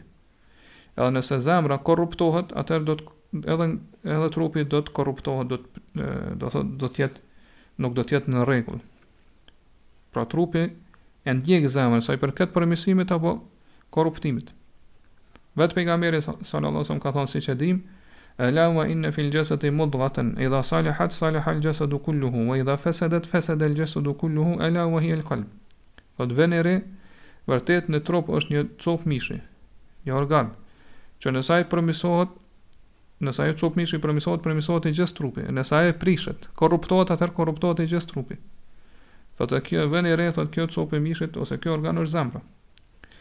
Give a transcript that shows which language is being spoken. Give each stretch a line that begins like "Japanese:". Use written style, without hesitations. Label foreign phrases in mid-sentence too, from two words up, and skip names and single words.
Albanian: Edhe nëse zemra korruptohet, atëherë edhe trupi do të korruptohet, do të jetë nuk do të jetë në rregull. Pra trupi e ndjek zemrën sa i përket përmirësimit apo korruptimit. Vetë pejgamberi
Arabic: صلى الله عليه وسلم
Albanian: ka thënë siç e dim:
Arabic: "ألا وإن في الجسد مضغة إذا صلحت صلح الجسد كله وإذا فسدت فسد الجسد كله ألا وهي القلب."
Albanian: Do të vënë vërtet në trup është një copë mishi, një organ, që nëse ai përmirësohet, nëse ai copë mishi përmirësohet i gjithë trupi. Nëse ai prishet, korruptohet, atëherë korruptohet i gjithë trupi. Thotë kjo vënë thotë kjo copë e mishit ose kjo organ është zemra.